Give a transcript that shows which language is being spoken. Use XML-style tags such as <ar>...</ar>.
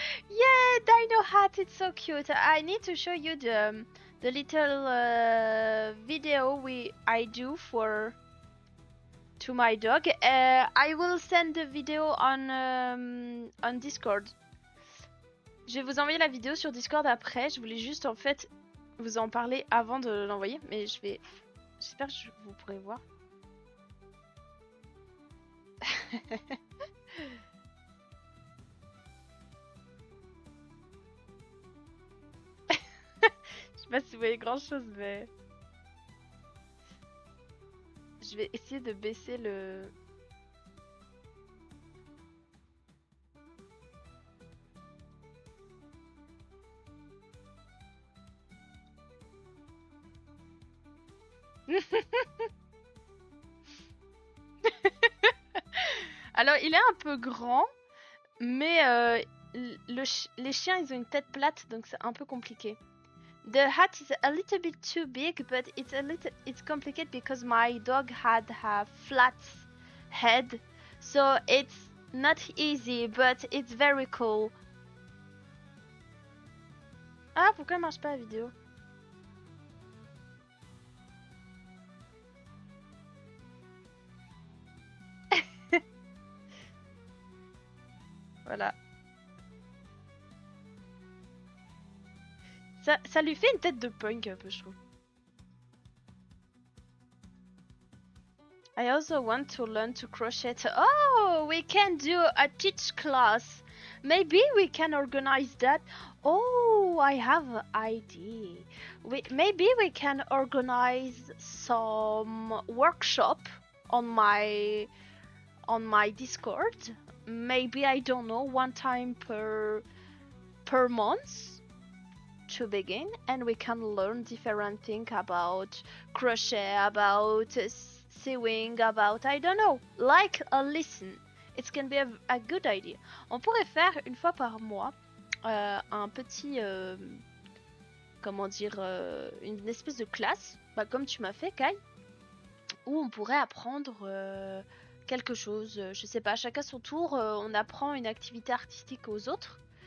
<en>Yeah, Dino Hat, it's so cute. I need to show you the little video I do to my dog. I will send the video on Discord.</en> <fr>Je vais vous envoyer la vidéo sur Discord après. Je voulais juste en fait vous en parler avant de l'envoyer, mais j'espère que vous pourrez voir. Je sais pas si vous voyez grand chose, mais je vais essayer de baisser le. Alors, il est un peu grand, mais les chiens, ils ont une tête plate, donc c'est un peu compliqué. The hat is a little bit too big, but it's complicated because my dog had a flat head, so it's not easy, but it's very cool. Ah, pourquoi elle marche pas la vidéo? Voilà. Ça lui fait une tête de punk un peu, je trouve.</fr> <en>I also want to learn to crochet. Oh, we can do a teach class. Maybe we can organize that. Oh, I have an idea. Maybe we can organize some workshop on my Discord. Maybe, I don't know, one time per month to begin, and we can learn different things about crochet, about sewing, about, I don't know, like a lesson. It can be a good idea.</en> <fr>On pourrait faire une fois par mois un petit, comment dire, une espèce de classe, comme tu m'as fait, Kai, où on pourrait apprendre quelque chose. Je sais pas, chacun son tour, on apprend une activité artistique aux autres.</fr>